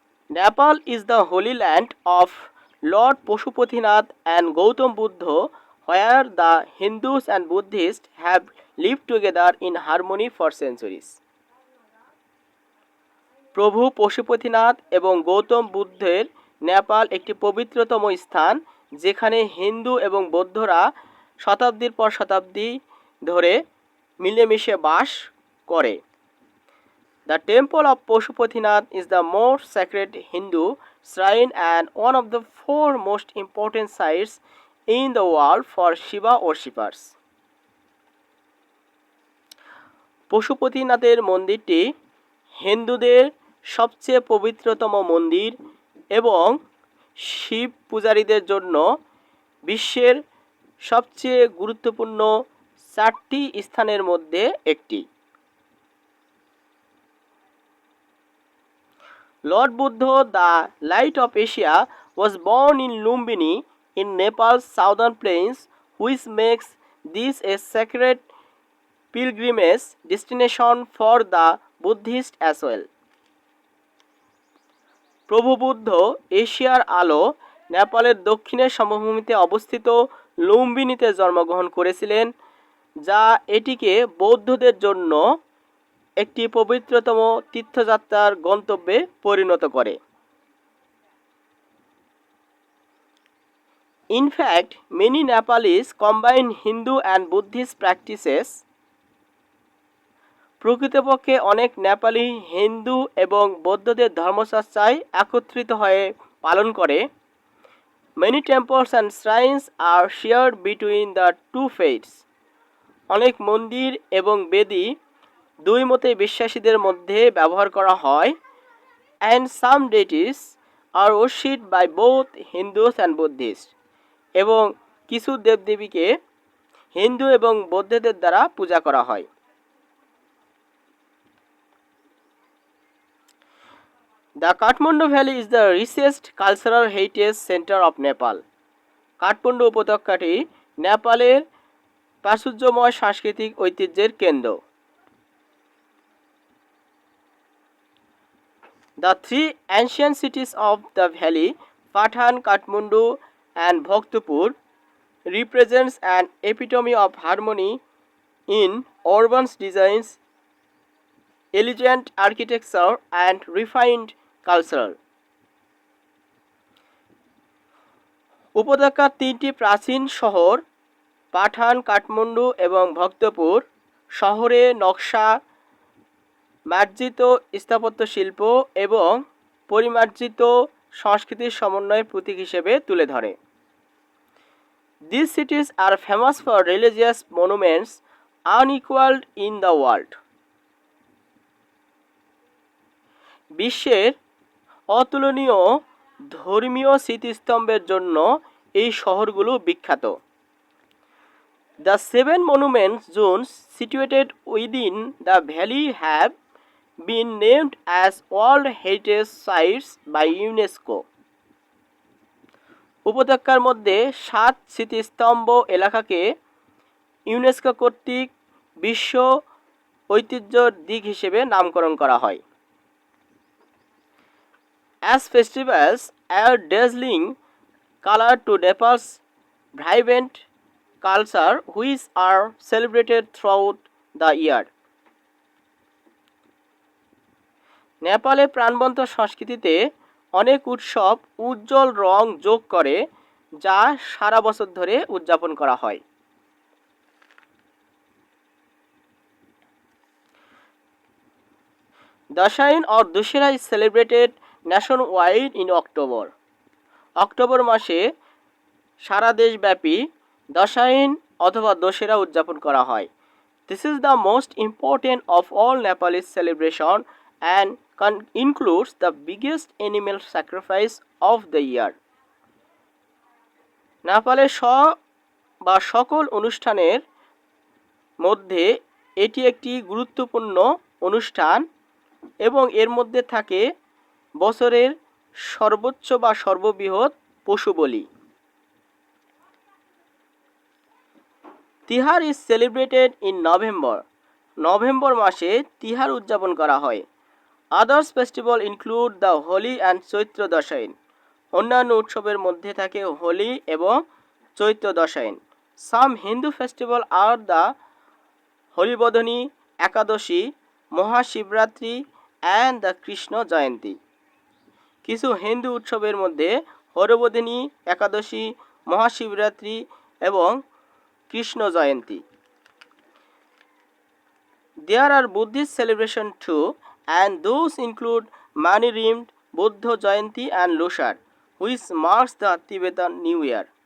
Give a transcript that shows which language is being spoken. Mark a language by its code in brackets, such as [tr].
[en] Nepal is the holy land of Lord Pashupatinath and Gautam Buddha, where the Hindus and Buddhists have lived together in harmony for centuries. [bn] প্রভু পশুপতিনাথ এবং গৌতম বুদ্ধের নেপাল একটি পবিত্রতম স্থান, যেখানে হিন্দু এবং বৌদ্ধরা শতাব্দীর পর শতাব্দী ধরে মিলেমিশে বাস করে। [en] The temple of Pashupatinath is the most sacred Hindu shrine and one of the 4 most important sites in the world for Shiva worshippers. [bn] পশুপতিনাথের মন্দিরটি হিন্দুদের সবচেয়ে পবিত্রতম মন্দির এবং শিব পূজারীদের জন্য বিশ্বের সবচেয়ে গুরুত্বপূর্ণ 4টি স্থানের মধ্যে একটি। [en] Lord Buddha, the light of Asia, was born in Lumbini in Nepal's southern plains, which makes this a sacred pilgrimage destination for the Buddhists as well. [bn] প্রভু বুদ্ধ এশিয়ার আলো নেপালের দক্ষিণের সমভূমিতে অবস্থিত লুম্বিনীতে জন্মগ্রহণ করেছিলেন, যা এটিকে বৌদ্ধদের জন্য একটি পবিত্রতম তীর্থযাত্রার গন্তব্যে পরিণত করে। [en] In fact, many Nepalis combine Hindu and Buddhist practices. [bn] প্রকৃতপক্ষে অনেক নেপালি হিন্দু এবং বৌদ্ধদের ধর্মচর্চায় একত্রিত হয়ে পালন করে। [en] Many temples and shrines are shared between the two faiths. [bn] অনেক মন্দির এবং বেদি দুই মতে বিশ্বাসীদের মধ্যে ব্যবহার করা হয়। [en] And some deities are worshipped by both Hindus and Buddhists. [bn] এবং কিছু দেবদেবীকে হিন্দু এবং বৌদ্ধদের দ্বারা পূজা করা হয়। [en] The Kathmandu Valley is the richest cultural heritage center of Nepal. [bn] Kathmandu উপত্যকাটি নেপালের প্রাচুর্যময় সাংস্কৃতিক ঐতিহ্যের কেন্দ্র। [en] The 3 ancient cities of the valley, Patan, Kathmandu and Bhaktapur, represents an epitome of harmony in urban designs, elegant architecture and refined culture. [bn] উপত্যকার 3টি প্রাচীন শহর পাঠান, কাঠমান্ডু এবং ভক্তপুর শহরে নকশা, মার্জিত স্থাপত্য শিল্প এবং পরিমার্জিত সংস্কৃতির সমন্বয়ের প্রতীক হিসেবে তুলে ধরে। [en] These cities are famous for religious monuments unequaled in the world. [bn] বিশ্বের অতুলনীয় ধর্মীয় স্মৃতিস্তম্ভের জন্য এই শহরগুলো বিখ্যাত। [en] The 7 monument zones situated within the valley have been named as World Heritage Sites by UNESCO. [bn] উপত্যকার মধ্যে 7 স্মৃতিস্তম্ভ এলাকাকে ইউনেস্কো কর্তৃক বিশ্ব ঐতিহ্যর দিক হিসেবে নামকরণ করা হয়। [en] As festivals are dazzling, color to Nepal's vibrant culture, which are celebrated throughout the year. [bn] নেপালে প্রাণবন্ত সংস্কৃতিতে অনেক উৎসব উজ্জ্বল রং যোগ করে যা সারা বছর ধরে উদযাপন করা হয়। [en] Dashain or Dussehra is celebrated nationwide in October. [bn] October মাসে সারা দেশব্যাপী দশাইন অথবা দশেরা উদযাপন করা হয়। [en] This is the most important of all Nepalese celebration and includes the biggest animal sacrifice of the year. [bn] নেপালের সকল অনুষ্ঠানের মধ্যে এটি একটি গুরুত্বপূর্ণ অনুষ্ঠান এবং এর মধ্যে থাকে বছরের সর্বোচ্চ বা সর্ববৃহৎ পশু বলি। [en] Tihar is celebrated in November. [bn] November মাসে তিহার উদযাপন করা হয়। [en] Others festival include the Holi and Chaitra Dashain. [bn] অন্যান্য উৎসবের মধ্যে থাকে হোলি এবং চৈত্র দশাইন। [en] Some Hindu festival are the Haribodhini Ekadashi, Mahashivratri and the Krishna Jayanti. [bn] কিছু হিন্দু উৎসবের মধ্যে হরিবোধিনী একাদশী, মহাশিবরাত্রি এবং কৃষ্ণ জয়ন্তী। [en] There are Buddhist celebrations too, and those include Mani-rimd, Buddha Jayanti and Losar, which marks the Tibetan New Year.